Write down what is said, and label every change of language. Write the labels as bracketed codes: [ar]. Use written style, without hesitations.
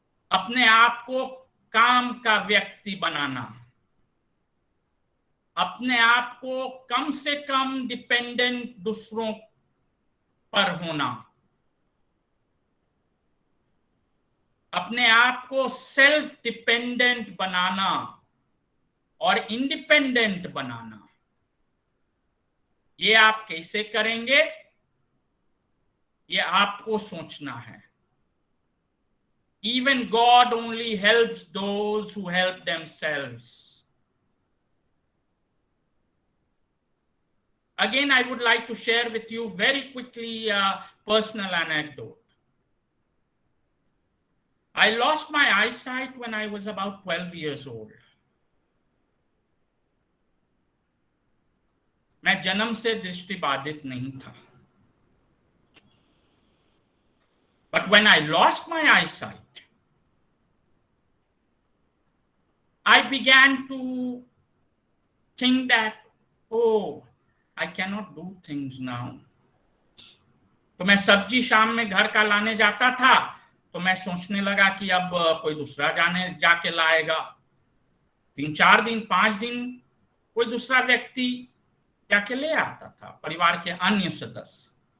[hi] अपने आप को काम का व्यक्ति बनाना, अपने आप को कम से कम डिपेंडेंट दूसरों पर होना, अपने आप को सेल्फ डिपेंडेंट बनाना और इंडिपेंडेंट बनाना। ये आप कैसे करेंगे, ये आपको सोचना है। [en] Even God only helps those who help themselves। Again, I would like to share with you very quickly a personal anecdote। I lost my eyesight when I was about 12 years old। [hi] मैं जन्म से दृष्टिबाधित नहीं था। [en] But when I lost my eyesight, I began to think that, oh, I cannot do things now। [hi] तो मैं सब्जी शाम में घर का लाने जाता था, तो मैं सोचने लगा कि अब कोई दूसरा जाके लाएगा। 3-4 दिन 5 दिन कोई दूसरा व्यक्ति जाके ले आता था, परिवार के अन्य सदस्य।